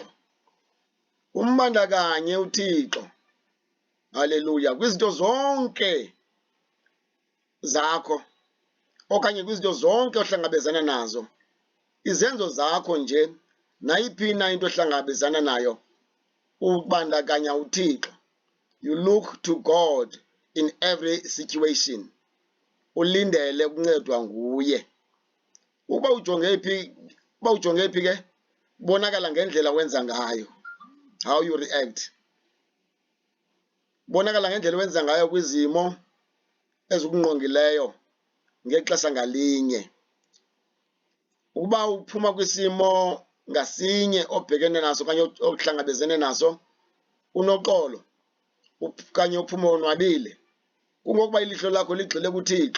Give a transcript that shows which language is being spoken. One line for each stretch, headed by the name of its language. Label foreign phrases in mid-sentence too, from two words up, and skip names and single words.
Xhosa: Umbandakanye uThixo, haleluya, kwizinto zonke zakho okanye kwizinto zonke ohlangabezana nazo. Izenzo zakho nje, nayiphi na into ohlangabezana nayo, ubandakanya uThixo.
English: You look to God in every situation.
Xhosa: Ulindele ukuncedwa nguye. Uba ujonge phi ke, bonakala ngendlela wenza ngayo,
English: how you react.
Xhosa: Bonakala ngendlela wenza ngayo kwizimo ezikungqongileyo ngexesha ngalinye. Uba uphuma kwisimo ngasinye obhekene naso okanye ohlangabezene naso unoxolo okanye uphume wonwabile, kungokuba ilihlo lakho ligxile kuThixo.